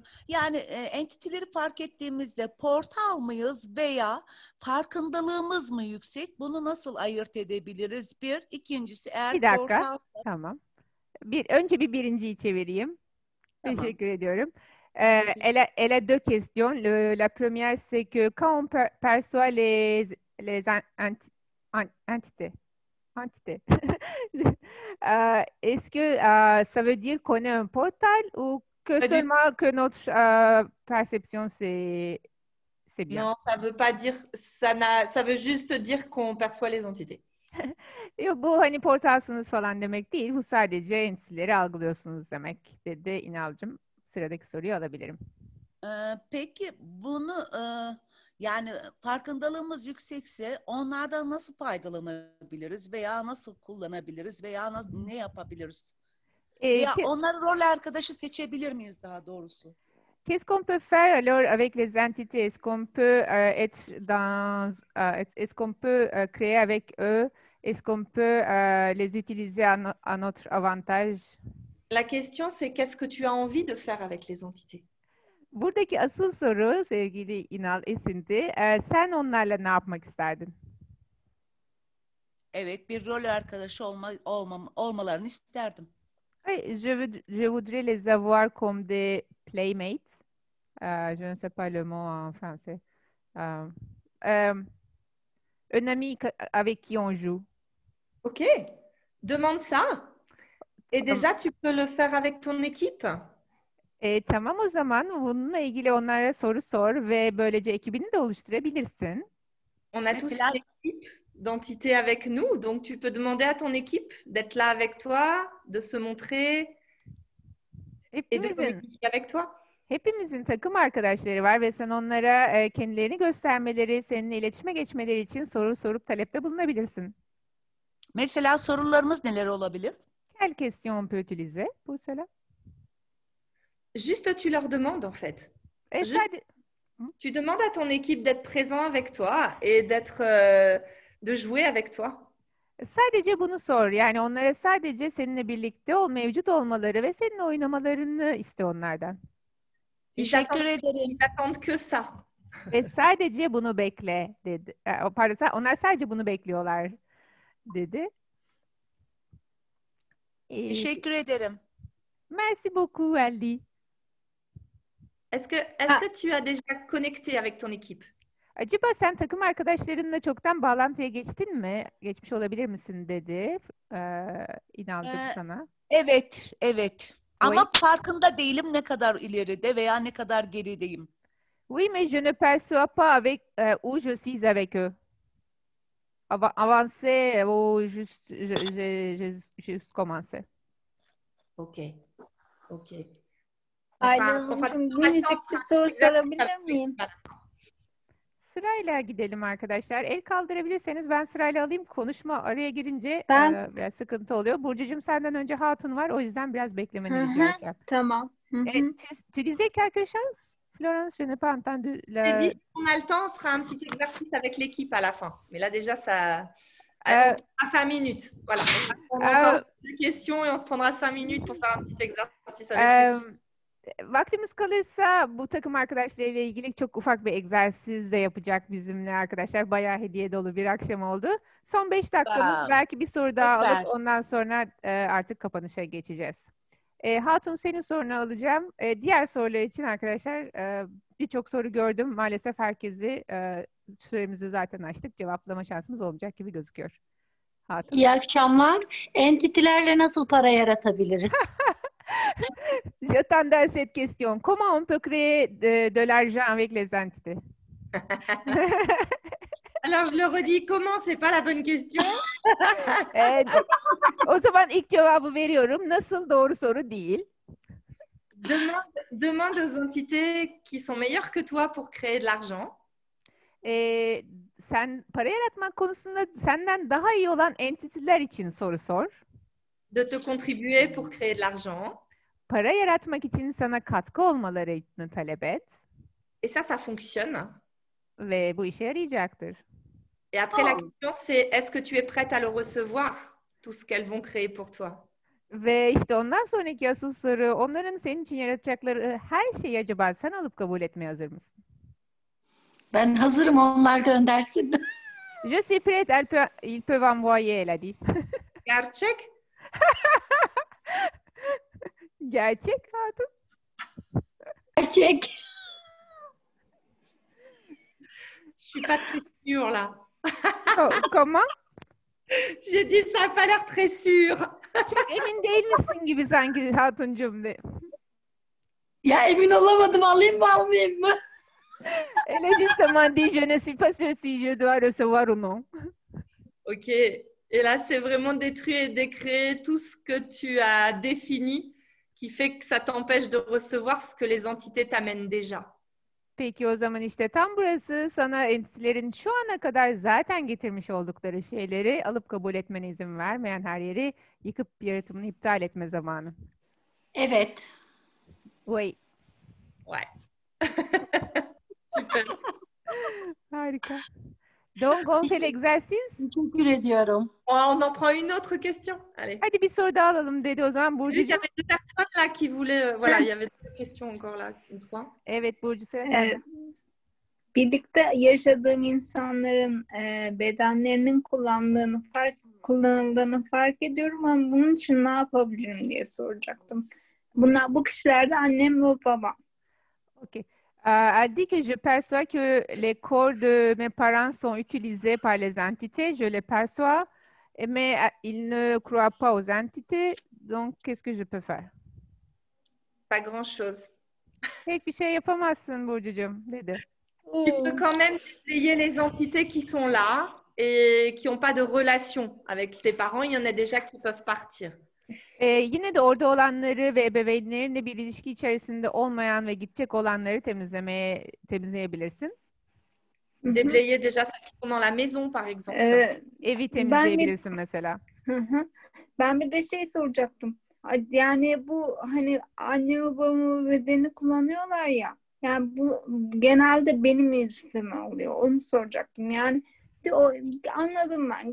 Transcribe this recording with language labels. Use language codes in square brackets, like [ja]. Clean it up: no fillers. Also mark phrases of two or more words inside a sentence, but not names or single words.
[tr] Yani entiteleri fark ettiğimizde portal mıyız veya farkındalığımız mı yüksek? Bunu nasıl ayırt edebiliriz? Bir. İkincisi eğer Bir dakika. portal... Tamam. Önce birinciyi çevireyim. Tamam. Teşekkür ediyorum. Evet. [fr] Elle a deux questions. La première, c'est que quand on perçoit les entités, est-ce que ça veut dire qu'on est un portal ou que seulement que notre perception, c'est bien? Non, ça veut pas dire, ça veut juste dire qu'on perçoit les entités. [tr] Yok, bu hani portalsınız falan demek değil. Bu sadece entitileri algılıyorsunuz demek dedi İnalcığım. Sıradaki soruyu alabilirim. Peki bunu yani farkındalığımız yüksekse onlardan nasıl faydalanabiliriz veya nasıl kullanabiliriz veya ne yapabiliriz? Veya onları rol arkadaşı seçebilir miyiz daha doğrusu? [fr] Qu'est-ce qu'on peut faire alors avec les entités? Est-ce qu'on peut être est-ce qu'on peut créer avec eux? Est-ce qu'on peut les utiliser à notre avantage? La question, c'est qu'est-ce que tu as envie de faire avec les entités? [tr] Buradaki asıl soru sevgili İnal Esinti, sen onlarla ne yapmak isterdin? Evet, bir rol arkadaşı olmalarını isterdim. [fr] Je voudrais les avoir comme des playmates. Je ne sais pas le mot en français. Un ami avec qui on joue. Ok, demande ça. Et déjà, tu peux le faire avec ton équipe. [tr] Tamam, o zaman bununla ilgili onlara soru sor ve böylece ekibini de oluşturabilirsin. [fr] On a tous une équipe d'entités avec nous, donc tu peux demander à ton équipe d'être là avec toi, de se montrer et de communiquer avec toi. [tr] Hepimizin takım arkadaşları var ve sen onlara kendilerini göstermeleri, seninle iletişime geçmeleri için soru sorup talepte bulunabilirsin. Mesela sorularımız neler olabilir? [fr] Quelle question on peut utiliser pour cela? Juste, tu leur demandes en fait. Juste, tu demandes à ton équipe d'être présent avec toi et de jouer avec toi. [tr] Sadece bunu sor. Yani onlara sadece seninle birlikte mevcut olmaları ve seninle oynamalarını iste onlardan. Teşekkür ederim. [fr] Ils attendent que ça. [tr] Ve sadece bunu bekle dedi. Pardon, onlar sadece bunu bekliyorlar dedi. Teşekkür ederim. [fr] Merci beaucoup, Aldi. Est-ce que tu as déjà connecté avec ton équipe? [tr] Acaba sen takım arkadaşlarınla çoktan bağlantıya geçtin mi? Geçmiş olabilir misin dedi İnalcığım sana. Evet, evet. Ama farkında değilim ne kadar ileride veya ne kadar gerideyim. [fr] Oui, mais je ne perçois pas avec où je suis avec eux. Avancé ou juste commencé. Ok. Ok. [tr] Aylin'cim minicik bir soru sorabilir miyim? Sırayla gidelim arkadaşlar. El kaldırabilirseniz ben sırayla alayım. Konuşma araya girince biraz sıkıntı oluyor. Burcucuğum, senden önce Hatun var. O yüzden biraz beklemeniz gerekiyor. Tamam. [fr] Tu disais quelque chose, Florence? Je n'ai pas entendu. J'ai dit, si on a le temps, on fera un petit exercice avec l'équipe à la fin. Mais là, déjà, on se prendra 5 minutes. Voilà. On a encore des questions et on se prendra 5 minutes pour faire un petit exercice avec l'équipe. [tr] Vaktimiz kalırsa bu takım arkadaşlarıyla ilgili çok ufak bir egzersiz de yapacak bizimle arkadaşlar. Bayağı hediye dolu bir akşam oldu. Son 5 dakikamız, belki bir soru daha alıp ondan sonra artık kapanışa geçeceğiz. Hatun, senin sorunu alacağım. Diğer sorular için arkadaşlar birçok soru gördüm. Maalesef herkesi süremizi zaten açtık. Cevaplama şansımız olmayacak gibi gözüküyor. Hatun. İyi akşamlar. Entitilerle nasıl para yaratabiliriz? [fr] J'attendais cette question. Comment on peut créer de l'argent avec les entités? Alors, je le redis, comment? C'est pas la bonne question. [tr] O zaman ilk cevabı veriyorum. Nasıl doğru soru değil. [fr] Demande aux entités qui sont meilleures que toi pour créer de l'argent. [tr] Sen para yaratmak konusunda senden daha iyi olan entiteler için soru sor. [fr] De te contribuer pour créer de l'argent. [tr] Para yaratmak için sana katkı olmalarını talep et. [fr] Et ça fonctionne. [tr] Ve bu işe yarayacaktır. [fr] Et après, la question, c'est est-ce que tu es prête à le recevoir, tout ce qu'elles vont créer pour toi? [tr] Ve işte ondan sonraki asıl soru, onların senin için yaratacakları her şeyi acaba sen alıp kabul etmeye hazır mısın? Ben hazırım, onlar göndersin. [fr] Je suis prête, ils peuvent envoyer, elle a dit. [tr] Gerçek? Gerçek Hatun. Gerçek. [fr] Je suis pas très sûre là. Comment? J'ai dit ça n'a pas l'air très sûr. [tr] Çok emin değil misin gibi sanki Hatuncuğum de. Ya emin olamadım, alayım mı almayayım mı? [fr] Elle a justement dit je ne suis pas sûre si je dois recevoir ou non. Ok. Et là, c'est vraiment détruire et décréer tout ce que tu as défini qui fait que ça t'empêche de recevoir ce que les entités t'amènent déjà. [tr] Peki o zaman işte tam burası sana entitilerin şu ana kadar zaten getirmiş oldukları şeyleri alıp kabul etmene izin vermeyen her yeri yıkıp yaratımını iptal etme zamanı. Evet. Vay. [fr] Ouais. Super. Harika. Donc on fait l'exercice. [tr] Teşekkür ediyorum. [fr] On en prend une autre question. Allez. [tr] Hadi bir soru daha alalım dedi o zaman [fr] Il y [tr] Burcucuğum. [fr] avait deux personnes là qui voulaient. Voilà, il y avait deux questions encore là. Une fois. [tr] Evet Burcu sıra sende. Birlikte yaşadığım insanların bedenlerinin kullanıldığını fark ediyorum ama bunun için ne yapabilirim diye soracaktım. Bu kişiler de annem ve babam. Ok. [fr] Elle dit que je perçois que les corps de mes parents sont utilisés par les entités. Je les perçois, mais ils ne croient pas aux entités. Donc, qu'est-ce que je peux faire? Pas grand-chose. [tr] Pek bir şey yapamazsın Burcucuğum dedi. [fr] Tu peux quand même déblayer les entités qui sont là et qui n'ont pas de relation avec tes parents. Il y en a déjà qui peuvent partir. [tr] Yine de orada olanları ve ebeveynlerinle bir ilişki içerisinde olmayan ve gidecek olanları temizleyebilirsin. [fr] Déblayer déjà celles qui sont dans la maison, par exemple. [tr] Evi temizleyebilirsin mesela. Ben bir de şey soracaktım. Yani bu hani anne babamın bedeni kullanıyorlar ya. Yani bu genelde benim iznime oluyor. Onu soracaktım. Yani anladım ben.